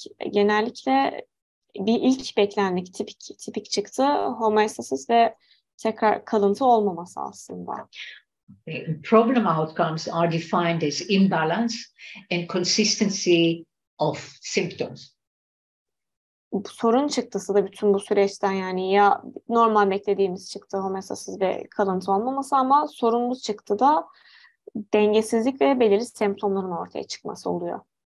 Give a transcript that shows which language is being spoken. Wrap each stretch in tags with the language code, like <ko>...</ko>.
<tr>Genellikle bir ilk beklendik tipik çıktı, homeostasis ve tekrar kalıntı olmaması aslında.</tr> <en>Problem outcomes are defined as imbalance and consistency of symptoms.</en> <tr>Sorun çıktısı da bütün bu süreçten, yani ya normal beklediğimiz çıktı, homeostasis ve kalıntı olmaması, ama sorunlu çıktı da dengesizlik ve belirli semptomların ortaya çıkması oluyor.</tr>